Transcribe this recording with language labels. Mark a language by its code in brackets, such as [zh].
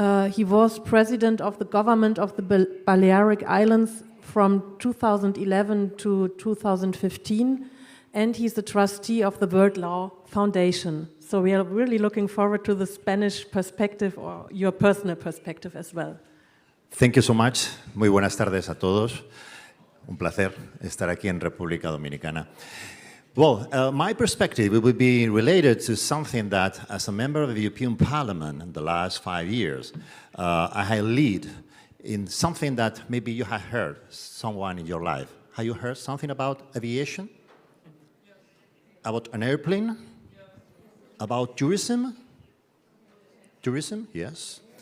[en] He was president of the government of the Balearic Islands from 2011 to 2015. And he's the trustee of the World Law Foundation. So we are really looking forward to the Spanish perspective or your personal perspective as well. Thank you so much. [es] Muy buenas tardes a todos. Un placer estar aquí en República Dominicana. [en] Well, my perspective will be related to something that, as a member of the European Parliament in the last 5 years, I have led in something that maybe you have heard someone in your life. Have you heard something about aviation? About an airplane? About tourism? Tourism, yes.